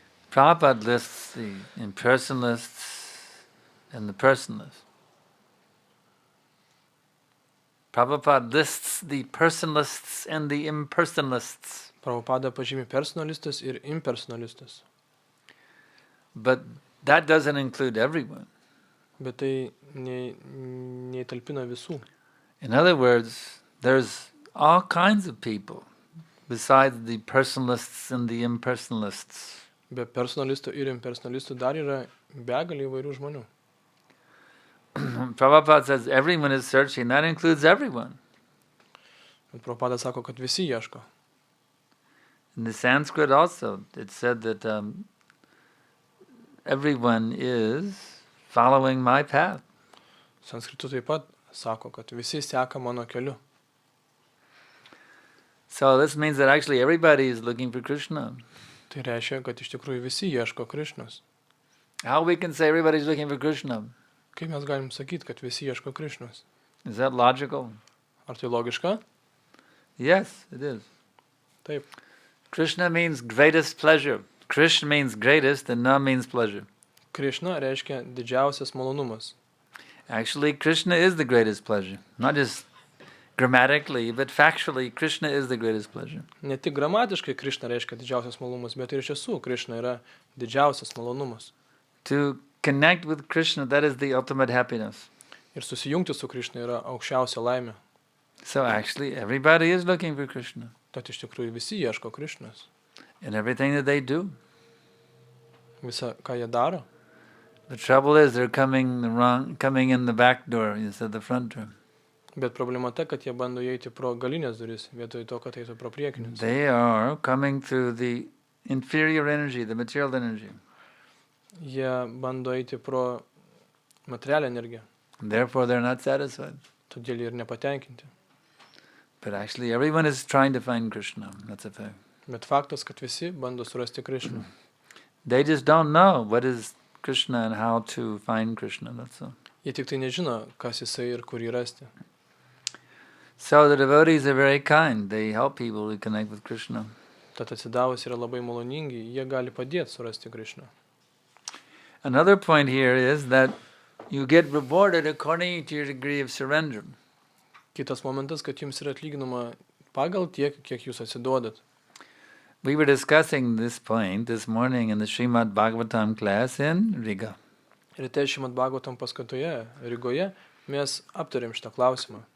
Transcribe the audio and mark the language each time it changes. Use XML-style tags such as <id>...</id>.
<en>Prabhupada lists the impersonalists and the personalists. Prabhupada lists the personalists and the impersonalists.</en> <lt>Prabhupada pažymi personalistus ir impersonalistus.</lt> <en>But that doesn't include everyone.</en> <lt>Bet tai neįtalpina visų.</lt> <en>In other words, there's all kinds of people besides the personalists and the impersonalists.</en> <lt>Be personalistų ir impersonalistų dar yra begalė įvairių žmonių.</lt> <en>Prabhupada says everyone is searching. That includes everyone.</en> <lt>Bet Prabhupada sako, kad visi ieško.</lt> <en>In the Sanskrit also, it said that everyone is following my path.</en> <lt>Sanskritu taip pat sako, kad visi seka mano keliu.</lt> <en>So this means that actually everybody is looking for Krishna.</en> <lt>Tai reiškia, kad iš tikrųjų visi ieško Krišnos.</lt> <en>How we can say everybody's looking for Krishna?</en> <lt>Kaip mes galim sakyti, kad visi ieško Krišnos?</lt> <en>Is that logical?</en> <lt>Ar tai logiška?</lt> <en>Yes, it is.</en> <lt>Taip.</lt> <en>Krishna means greatest pleasure. Krishna means greatest and Na means pleasure.</en> <lt>Krišna reiškia didžiausias malonumas.</lt> <en>Actually, Krishna is the greatest pleasure. Not just grammatically, but factually, Krishna is the greatest pleasure.</en> <lt>Ne tik gramatiškai Krišna reiškia didžiausias malonumas, bet ir iš tiesų Krišna yra didžiausias malonumas.</lt> <en>To connect with Krishna, that is the ultimate happiness.</en> <lt>Ir susijungti su Krišna yra aukščiausia laimė.</lt> <en>So actually, everybody is looking for Krishna.</en> <lt>Tad iš tikrųjų visi ieško Krišnos.</lt> <en>In everything that they do.</en> <lt>Visa, ką jie daro.</lt> <en>The trouble is they're coming in the back door instead of the front door.</en> <lt>Bet problema ta, kad jie bando įeiti pro galinės duris, vietoj to, kad eitų pro priekinės.</lt> <en>They are coming through the inferior energy, the material energy.</en> <lt>Jie bando eiti pro materialią energiją.</lt> <en>Therefore, they're not satisfied.</en> <lt>Todėl jie ir nepatenkinti.</lt> <en>But actually, everyone is trying to find Krishna. That's a fact.</en> <lt>Bet faktas, kad visi bando surasti Krišną.</lt> <en>They just don't know what is Krishna and how to find Krishna. That's all.</en> <lt>Jie tik tai nežino, kas jisai ir kur jį rasti.</lt> <en>So the devotees are very kind. They help people to connect with Krishna.</en> <lt>Tad atsidavus yra labai maloningi, jie gali padėti surasti Krišną.</lt> <en>Another point here is that you get rewarded according to your degree of surrender.</en> <lt>Kitas momentas, kad jums yra atlyginama pagal tiek, kiek jūs atsiduodat.</lt> <en>We were discussing this point this morning in the Srimad Bhagavatam class in Riga.</en> <lt>Ryte Srimad Bhagavatam paskatoje, Rygoje, mes aptarėm šitą klausimą.</lt>